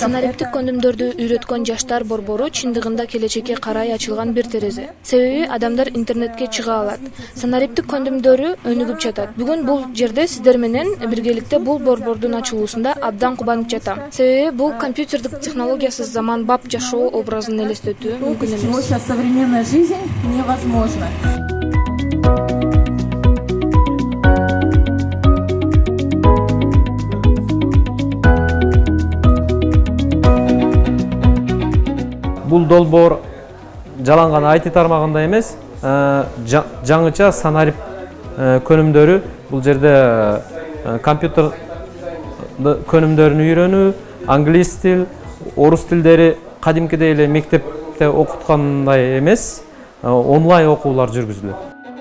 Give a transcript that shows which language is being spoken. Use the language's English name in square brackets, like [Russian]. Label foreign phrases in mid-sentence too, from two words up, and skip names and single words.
[Kyrgyz] Санариптик көндүмдөрдү үйрөткөн жаштар борбору чындыгында келечекке карай ачылган бир терезе. Себеби адамдар интернетке чыга алат. Санариптик көндүмдөрү өнүгүп жатат. Бүгүн бул жерде сиздер менен биргеликте бул борбордун ачылуусунда абдан кубанып жатам. Себеби бул компьютердик технологиясыз заманбап жашоо образын элестетүү мүмкүн эмес. [Russian] Почему сейчас современная жизнь невозможна. [Kyrgyz] Бул долбоор жаланган IT тармагында эмес, жаңыча санарип көнүмдөрү, бул жерде компьютер көнүмдөрүн үйрөнүү, англис тил, орус тилдери кадимкидей эле мектепте окуткандай эмес, онлайн окуулар жүргүзүлөт.